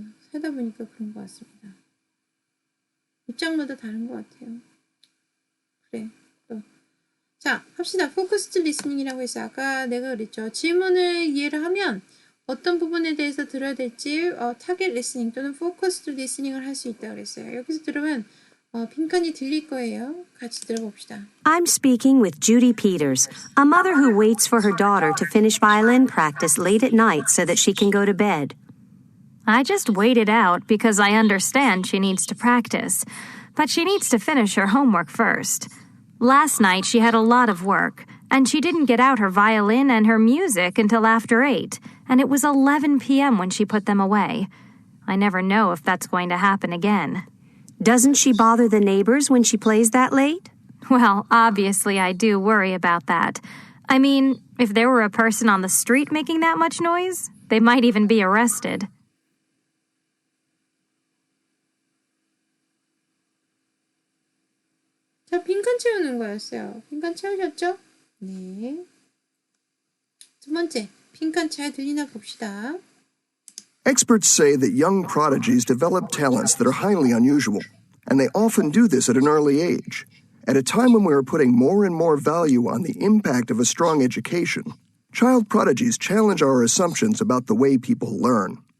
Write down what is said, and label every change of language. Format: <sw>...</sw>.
<ko>살다 보니까 그런 것 같습니다. 입장마다 다른 것 같아요. 그래. 또. 자, 합시다. 포커스드 리스닝이라고 해서 아까 내가 그랬죠. 질문을 이해를 하면 어떤 부분에 대해서 들어야 될지 타겟 리스닝 또는 포커스드 리스닝을 할 수 있다고 그랬어요. 여기서 들으면 빈칸이 들릴 거예요. 같이 들어봅시다.</ko> <en>I'm speaking with Judy Peters, a mother who waits for her daughter to finish violin practice late at night so that she can go to bed. I just wait it out because I understand she needs to practice, but she needs to finish her homework first. Last night she had a lot of work, and she didn't get out her violin and her music until after 8, and it was 11 p.m. when she put them away. I never know if that's going to happen again. Doesn't she bother the neighbors when she plays that late? Well, obviously I do worry about that. I mean, if there were a person on the street making that much noise, they might even be arrested.</en> <ko>자, 빈칸 채우는 거였어요. 빈칸 채우셨죠? 네. 두 번째, 빈칸 잘 들리나 봅시다.</ko> <en>Experts say that young prodigies develop talents that are highly unusual, and they often do this at an early age. At a time when we are putting more and more value on the impact of a strong education, child prodigies challenge our assumptions about the way people learn.</en>